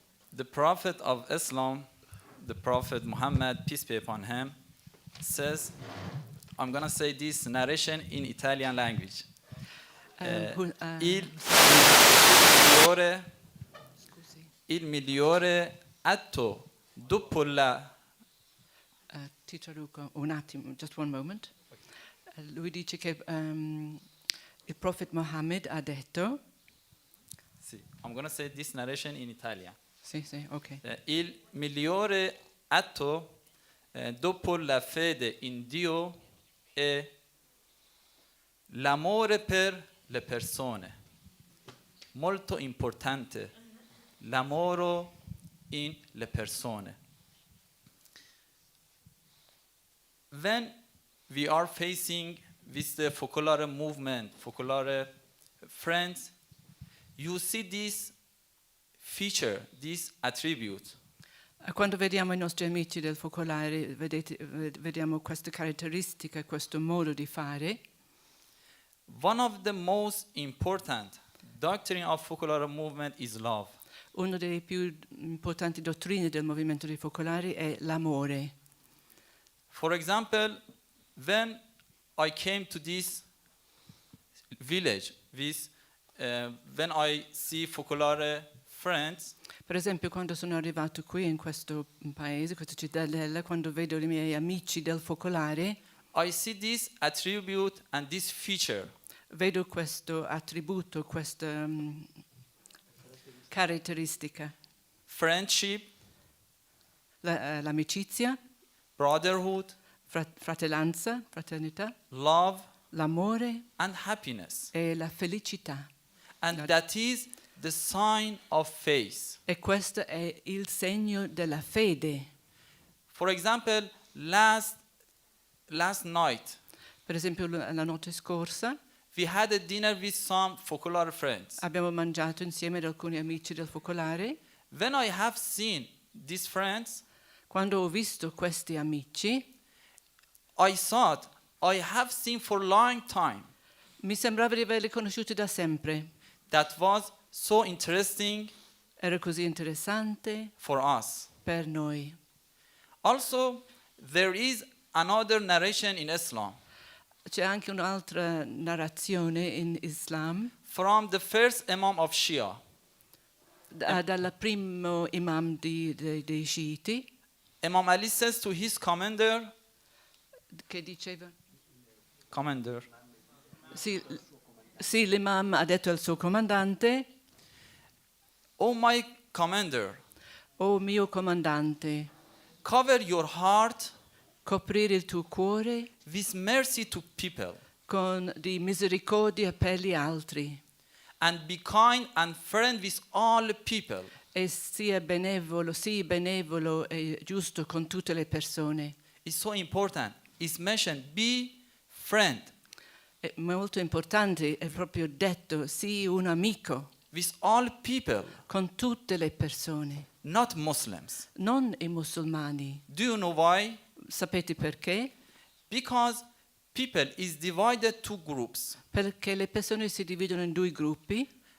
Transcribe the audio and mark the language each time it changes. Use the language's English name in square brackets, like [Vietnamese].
[English] The Prophet of Islam, the Prophet Muhammad, peace be upon him, says, I'm going to say this narration in Italian language. [Italian] Il migliore atto dopo la... Ti traduco un attimo, [English] just one moment. [Italian] Lui dice che il Prophet Muhammad ha detto... [English] Sì, I'm going to say this narration in Italian. [Italian] Sì, ok. Il migliore atto dopo la fede in Dio è l'amore per le persone. Molto importante, l'amore in le persone. [English] When we are facing with the focolare movement, focolare friends, you see this feature, this attribute. [Italian] Quando vediamo i nostri amici del focolare, vediamo questa caratteristica, questo modo di fare. [English] One of the most important doctrine of focolare movement is love. [Italian] Una delle più importanti dottrine del movimento dei focolari è l'amore. [English] For example, when I came to this village, when I see focolare friends, [Italian] per esempio, quando sono arrivato qui in questo paese, questa cittadella, quando vedo i miei amici del focolare, [English] I see this attribute and this feature. [Italian] Vedo questo attributo, questa caratteristica. [English] Friendship, [Italian] l'amicizia, [English] brotherhood, [Italian] fratellanza, fraternità, [English] love, [Italian] l'amore [English] and happiness. [Italian] e la felicità. [English] And that is the sign of faith. [Italian] E questo è il segno della fede. [English] For example, last night, [Italian] per esempio la notte scorsa, [English] we had a dinner with some focolare friends. [Italian] Abbiamo mangiato insieme ad alcuni amici del focolare. [English] When I have seen these friends, [Italian] quando ho visto questi amici, [English] I thought I have seen for a long time. [Italian] Mi sembrava di averli conosciuti da sempre. [English] That was so interesting. [Italian] Era così interessante [English] for us. [Italian] Per noi. [English] Also, there is another narration in Islam. [Italian] C'è anche un'altra narrazione in Islam. [English] From the first Imam of Shia. [Italian] Dal primo imam dei sciiti. [English] Imam Ali says to his commander. [Italian] Che diceva? [English] Commander. [Italian] Sì, l'imam ha detto al suo comandante. [English] Oh my commander. [Italian] Oh mio comandante. [English] Cover your heart. [Italian] Coprire il tuo cuore. [English] With mercy to people. [Italian] Con di misericordia per gli altri. [English] And be kind and friend with all people. [Italian] E sia benevolo e giusto con tutte le persone. [English] It's so important. It's mentioned, be friend. [Italian] È molto importante, è proprio detto, sii un amico [English] with all people, [Italian] con tutte le persone, [English] not Muslims. [Italian] non i musulmani. [English] Do you know why? [Italian] Sapete perché? [English] Because people is divided to groups. [Italian] Perché le persone si dividono in due gruppi.